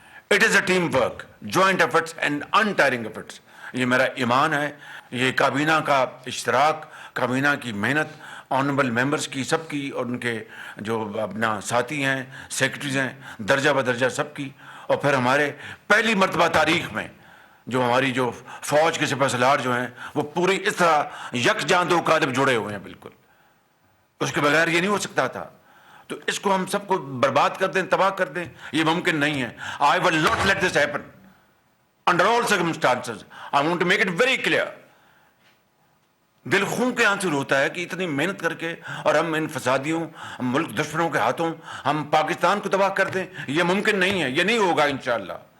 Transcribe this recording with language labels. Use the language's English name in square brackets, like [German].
[English] It is a teamwork, joint efforts and untiring efforts. [Urdu] یہ میرا ایمان ہے. یہ کابینہ کا اشتراک، کابینہ کی محنت، آنریبل ممبرز کی سب کی، اور ان کے جو اپنا ساتھی ہیں، سیکرٹریز ہیں، درجہ بدرجہ سب کی. اور پھر ہمارے پہلی مرتبہ تاریخ میں جو ہماری جو فوج کے سپہ سالار جو ہیں وہ پوری اس طرح یکجاں دو قالب جڑے ہوئے ہیں. بالکل اس کے بغیر یہ نہیں ہو سکتا تھا. تو اس کو ہم سب کو برباد کر دیں، تباہ کر دیں، یہ ممکن نہیں ہے. [English] I will not let this happen under all circumstances. I want to make it very clear. [Urdu] دل خون کے آنسو ہوتا ہے کہ اتنی محنت کر کے اور ہم ان فسادیوں، ملک دشمنوں کے ہاتھوں ہم پاکستان کو تباہ کر دیں. یہ ممکن نہیں ہے، یہ نہیں ہوگا انشاءاللہ.